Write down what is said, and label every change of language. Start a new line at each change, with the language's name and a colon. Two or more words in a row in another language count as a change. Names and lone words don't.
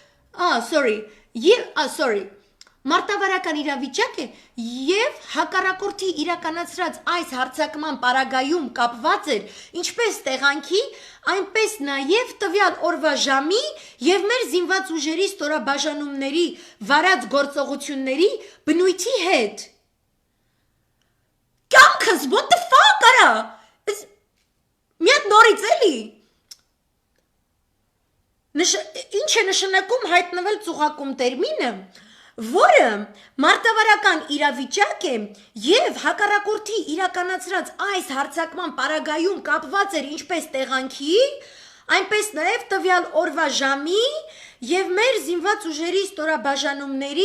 Armenian: մարտավարական իրավիճակ է և հակառակորդի իրականացրած այս հարձակման պարագայում կապված էր ինչպես տեղանքի, այնպես նաև տվյալ օրվա ժամի և մեր զինված ուժերի ստորաբաժանումների վարած գործողությունների բնույթի հետ։ Կյանքս,
English: what the fuck
Armenian: արա, մի հատ նորից էլի։ Ինչ է նշանակում հայտնվել ծուղակում տերմինը, որը մարտավարական իրավիճակ է և հակառակորդի իրականացրած այս հարձակման պարագայում կապված էր ինչպես տեղանքի, այնպես նաև տվյալ օրվա ժամի և մեր զինված ուժերի ստորաբաժանումների